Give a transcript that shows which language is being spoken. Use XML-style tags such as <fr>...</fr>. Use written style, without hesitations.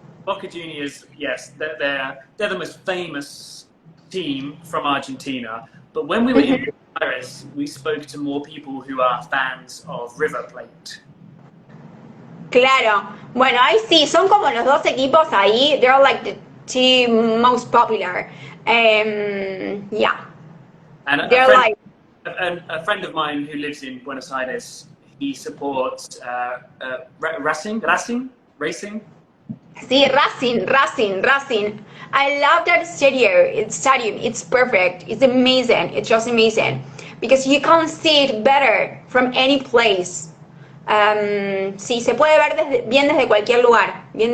<en>Boca Juniors, yes, they're the most famous team from Argentina. But when we were in Buenos Aires, we spoke to more people who are fans of River Plate.</en> <es>Claro. Bueno, ahí sí, son como los dos equipos ahí.</es> <en>They're like the two most popular. Yeah. And a friend of mine who lives in Buenos Aires, he supports Racing. Sí, Racing. I love that stadium. It's perfect. It's amazing. It's just amazing. Because you can see it better from any place.</en> <es>Sí, se puede ver bien desde cualquier lugar.</es>